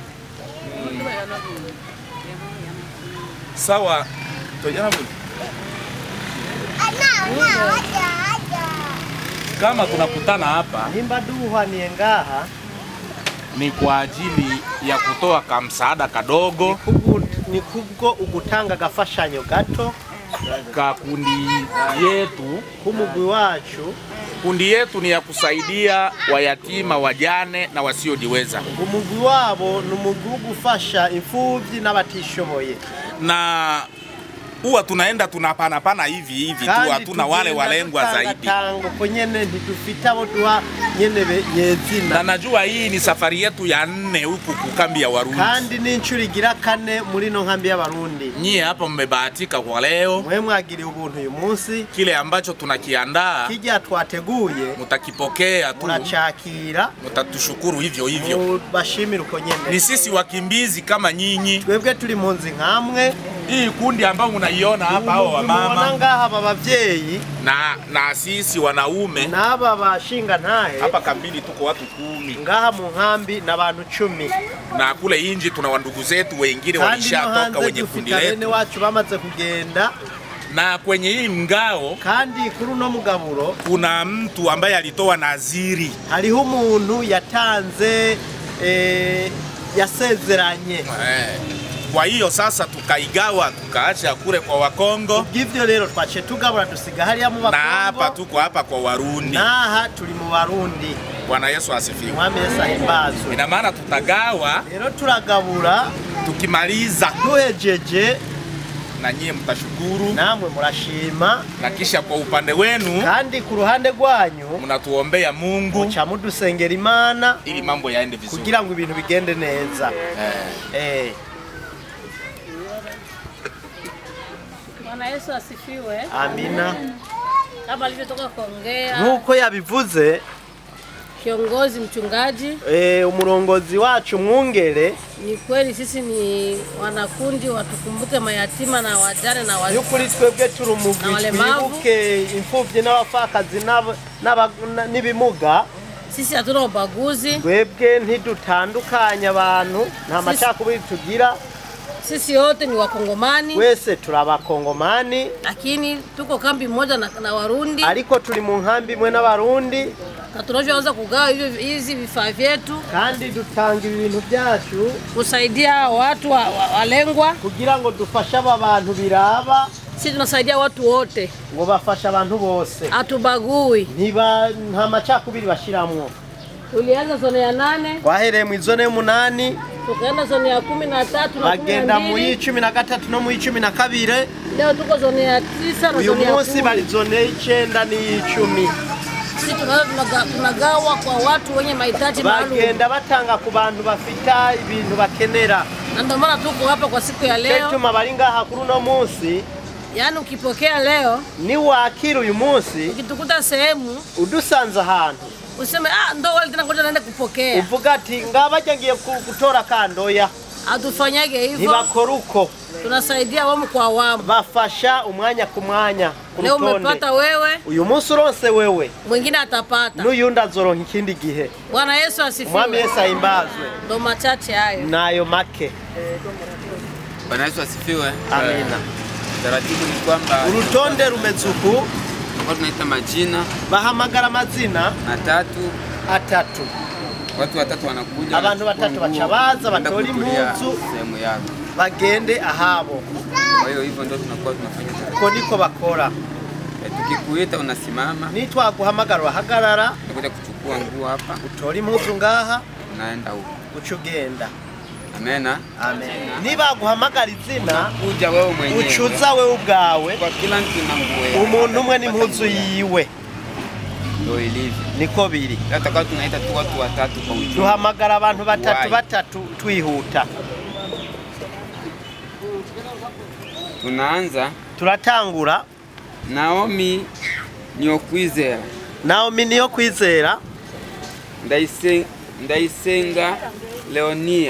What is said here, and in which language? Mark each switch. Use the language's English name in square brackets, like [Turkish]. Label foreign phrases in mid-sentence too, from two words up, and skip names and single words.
[Swahili] Sawa. Kama tunakutana hapa ni kwa ajili ya kutoa kamsaada kadogo [Rundi] ni kubwo ugutanga gafashanyo gato [Swahili] ka kundi yetu [Rundi] kumugwi wacu. [Swahili] Kundi yetu ni ya kusaidia wayatima, wajane na wasiojiweza. [Rundi] Umugwi wabo numugwi gufasha imfuvyi n'abatishoboye. [Swahili] Na huwa tunaenda tunapana hivi tu, hatuna wale walengwa zaidi. Na najua hii ni safari yetu ya 4 huku kukambi ya Warundi. [Rundi] Kandi ni inshuro igira 4 muri no nkambi ya Warundi. [Swahili] Nyie hapa mmebahatika kwa leo. [Rundi] Mwe mwagiriye ubuntu uyu munsi. [Swahili] Kile ambacho tunakiandaa [Rundi] kijya twateguye [Swahili] mutakipokea tu. [Rundi] Murachakira. [Swahili] Mutatushukuru hivyo hivyo. [Rundi] Mubashimira uko nyene. [Swahili] Ni sisi wakimbizi kama nyinyi. [Rundi] Twebwe turi munzi nkamwe. [Swahili] Hii kundi ambao unaiona hapa hao wamama [Rundi] ngaha babavyeyi [Swahili] na sisi wanaume [Rundi] na aba bashinga ntahe [Swahili] hapa kambini tuko watu 10 [Rundi] ngaha mu nkambi na abantu 10 [Swahili] na kule inji tuna wandugu zetu wengine walishatoka wenye kundi letu [Rundi] wacu bamaze kugenda. [Swahili] Na kwenye hii mgao [Rundi] kandi kuri no mugaburo [Swahili] kuna mtu ambaye alitoa naziri. [Rundi] Hariho umuntu yatanze yasezeranye. [Swahili] Kwa hiyo sasa tukaigawa tukaacha kule kwa Wakongo. [Rundi] Givyo lero twache tugabura dusiga hali ya mu Wakongo. [Swahili] Na hapa tuko hapa kwa Warundi. [Rundi] Naha tuli mu Warundi. [Swahili] Bwana Yesu asifiwe. [Rundi] Mwami Yesu ahimbazwe. [Swahili] Ina maana tutagawa [Rundi] lero turagabura [Swahili] tukimaliza [Rundi] duhejeje [Swahili] na nyie mtashukuru [Rundi] namwe murashima [Swahili] na kisha kwa upande wenu [Rundi] kandi ku ruhande rwanyu [Swahili] mnatuombea Mungu [Rundi] cha mudusengera Imana [Swahili] ili mambo yaende vizuri [Rundi] kugira ngo ibintu bigende neza. [Swahili] Bwana Yesu asifiwe. Amina. Kama alivyotoka kuongea [Rundi] nuko yabivuze [Swahili] kiongozi mchungaji [Rundi] umurongozi wacu mwungere, [Swahili] ni kweli sisi ni wanakundi watukumbuke mayatima na wajane na wazee. [Rundi] Yukuri twebwe turumugwi twibuke imfuvyi n'abafakazi n'ibimuga. [Swahili] Sisi hatuna ubaguzi. [Rundi] Twebwe ntidutandukanya abantu, nta macakubiri tugira. [Swahili] Sisi wote ni Wakongomani. [Rundi] Wese turabakongomani. [Swahili] Lakini tuko kambi moja na Warundi. [Rundi] Ariko tuli mu nkambi mwe n'Abarundi. [Swahili] Na tunachoanza kugawa hizi vifaa vyetu. [Rundi] Kandi dutanga ibintu byacu [Swahili] kusaidia watu walengwa. [Rundi] Kugira ngo dufashe abantu biraba. [Swahili] Sisi tunasaidia watu wote. [Rundi] Ngo bafasha abantu bose. [Swahili] Atubagui. [Rundi] Nta macakubiri bashiramwo. [Swahili] Tulianza zone ya 8. [Rundi] Wahereye mu zone y'umunani. [Swahili] Tukaenda zone ya 13 na 12. [Rundi] Bagenda mu 13 no mu 12. [Swahili] Leo tuko zone ya 9 na zone ya 10. [Rundi] Uyu munsi bari zone y'9 ni 10. [Swahili] Sisi tunagawa kwa watu wenye mahitaji maalum. [Rundi] Bagenda batanga ku bantu bafita ibintu bakenera. [Swahili] Na ndio maana tuko hapa kwa siku ya leo. [Rundi] Ketuma bari ngaha kuri no munsi. [Swahili] Yaani ukipokea leo [Rundi] ni wakira uyu munsi, [Swahili] ukitukuta sehemu [Rundi] udusanze ahantu [Swahili] useme ndo wale tena ngoja naende kupokea. [Rundi] Uvuga ati ngabaje ngiye gutora kandoya. [Swahili] Adufanyage hivyo. [Rundi] Nibakora uko. [Swahili] Tunasaidia wamu kwa wamu. [Rundi] Bafasha umwanya ku mwanya. [Swahili] Leo umepata wewe. [Rundi] Uyu munsi uronse wewe. [Swahili] Mwingine atapata. [Rundi] N'uyundi azoronka ikindi gihe. [Swahili] Bwana Yesu asifiwe. [Rundi] Mwami Yesu ahimbazwe. [Swahili] Ndo machache hayo. [Rundi] Nayo make. [Swahili] Bwana Yesu asifiwe. Amina. Taratibu ni kwamba [Rundi] urutonde rumezuku [Swahili] kwa tunaita majina, [Rundi] bahamagara amazina atatu. [Swahili] Watu watatu wanakuja, [Rundi] abantu batatu bacabaza batora impuzu [Swahili] sehemu yako [Rundi] bagende ahabo. [Swahili] Kwa hiyo hivyo ndio tunakuwa tunafanya. [Rundi] Uko niko bakora. [Swahili] Tukikuita unasimama, [Rundi] nitwa guhamagara wahagarara, [Swahili] unakuja kuchukua nguo hapa, [Rundi] utora impuzu ngaha, [Swahili] unaenda huko [Rundi] ucugenda. Amena. Amen. Niba guhamagara izina [Swahili] uja wewe mwenyewe, [Rundi] ucuza wewe ubwawe, [Swahili] kwa kila mtu na nguo. [Rundi] Umuntu umwe n'impuzu yiwe. [Swahili] Ndio ilivyo. [Rundi] Niko biri. [Swahili] Hata kama tunaita tu watu watatu kwa ujumla. [Rundi] Duhamagara abantu batatu twihuta. [Swahili] Tunaanza. [Rundi] Turatangura. Naomi Niyokwizera. Naomi Niyokwizera. Ndayisenga Leonia.